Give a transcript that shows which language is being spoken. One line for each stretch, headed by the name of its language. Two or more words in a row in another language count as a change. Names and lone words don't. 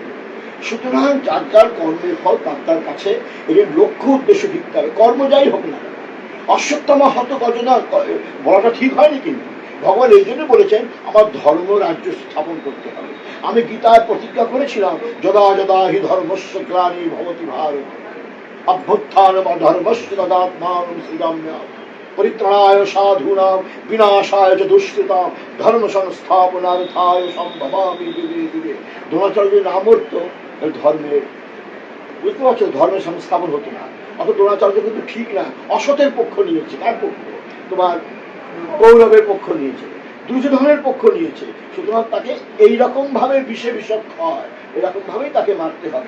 Bangla: সুতরাং যার যার কর্মের ফল তার তার কাছে, এর লক্ষ্য উদ্দেশ্য ঠিক হবে, কর্ম যাই হোক না। অশ্বত্থামা হত গজনা বলাটা ঠিক হয়নি, কিন্তু ভগবান এই জন্য বলেছেন আমার ধর্ম রাজ্য স্থাপন করতে হবে। আমি গীতায় প্রতিজ্ঞা করেছিলাম
Sanskrit: যদা যদা হি ধর্মস্য গ্লানি ভবতি ভারত অভ্যুত্থানম ধর্মস্য তদাত্মানম সৃজাম্যহম পরিত্রাণায় সাধূনাম বিনাশায় চ দুষ্কৃতাম ধর্ম সংস্থাপনার্থায় সম্ভবামি যুগে যুগে।
Bangla: দ্রোণাচার্যের নাম হতো ধর্মের, বুঝতে পারছো, ধর্মের সংস্থাপন হতো না। অত দ্রোণাচার্য কিন্তু ঠিক না, অসতের পক্ষ নিয়েছে। কার পক্ষ? তোমার কৌরবের পক্ষ নিয়েছে, দুর্যোধনের পক্ষ নিয়েছে। সুতরাং তাকে এইরকম ভাবে বিষে বিষক হয়, এরকম ভাবেই তাকে মারতে হবে।